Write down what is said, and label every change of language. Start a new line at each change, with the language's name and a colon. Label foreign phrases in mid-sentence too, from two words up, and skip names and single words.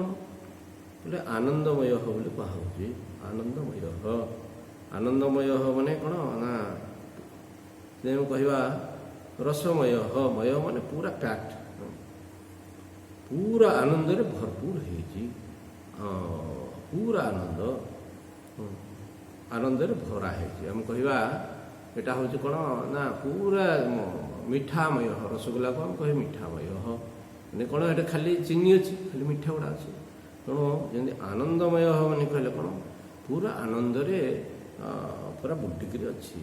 Odia: କହିଲେ ଆନନ୍ଦମୟ ବୋଲି କୁହାହେଉଛି। ଆନନ୍ଦମୟ ମାନେ କ'ଣ ନା ଯେମିତି କହିବା ରସମୟ, ମୟ ମାନେ ପୁରା ପ୍ୟାକ୍ଟ, ପୁରା ଆନନ୍ଦରେ ଭରପୁର ହେଇଛି। ପୁରା ଆନନ୍ଦ आनंदରେ ଭରା ହେଇଛି। ଆମେ କହିବା ଏଇଟା ହେଉଛି କ'ଣ ନା ପୁରା ମିଠାମୟ। ରସଗୋଲାକୁ ଆମେ କହିବା ମିଠାମୟ, ମାନେ କ'ଣ ଏଇଟା ଖାଲି ଚିନି ଅଛି, ଖାଲି ମିଠା ଗୁଡ଼ା ଅଛି। ତେଣୁ ଯେମିତି ଆନନ୍ଦମୟ ମାନେ କହିଲେ କ'ଣ ପୁରା ଆନନ୍ଦରେ ପୁରା ବୁଡ଼ିକିରି ଅଛି।